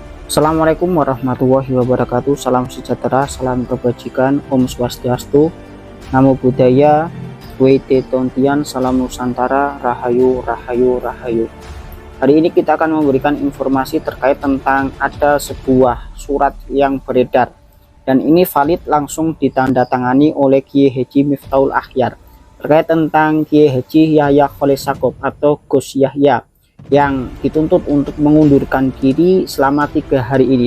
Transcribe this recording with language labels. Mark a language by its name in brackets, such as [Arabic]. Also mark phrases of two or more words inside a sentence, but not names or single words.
[Arabic] السلام عليكم ورحمة الله وبركاته. [Indonesian] Salam sejahtera, salam kebajikan, [Sanskrit] Om Swastiastu, [Pali] Namo Buddhaya, [Indonesian] Wete Tontian, Salam Nusantara, Rahayu, Rahayu, Rahayu. Hari ini kita akan memberikan informasi terkait tentang ada sebuah surat yang beredar, dan ini valid langsung ditandatangani oleh Kiai Haji Miftahul Akhyar terkait tentang Kiai Haji Yahya Khalil Stakuf atau Gus Yahya yang dituntut untuk mengundurkan diri selama 3 hari ini.